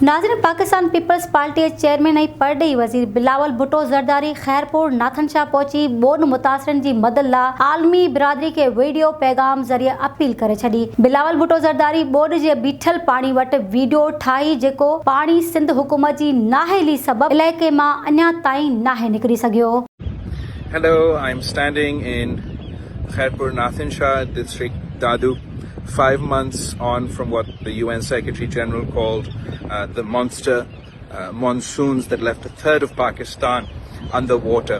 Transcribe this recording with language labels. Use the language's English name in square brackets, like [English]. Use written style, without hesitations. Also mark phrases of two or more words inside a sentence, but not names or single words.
[Sindhi] नाज़रीन, पाकिस्तान पीपलز पार्टी चेयरमैन ऐं परॾेही वज़ीर बलाول भुट्टो ज़रदारी खैरपुर नाथनशाह पहुची ॿोॾि मुतासिरनि जी मदद लाइ आलमी बिरादरी खे वीडियो पैगाम ज़रिए अपील करे छॾी। बलाول भुट्टो ज़रदारी ॿोॾि जे बीठल पाणी वटि वीडियो ठाही जेको पाणी सिंध हुकूमत जी नाहेली सबबि इलाइक़े मां अञा ताईं नाहे निकिरी सघियो। [English] Hello, I'm standing in Khairpur Nathnshaw district, Dadu, 5 months on from what the UN Secretary General called the monster monsoons that left a third of Pakistan underwater.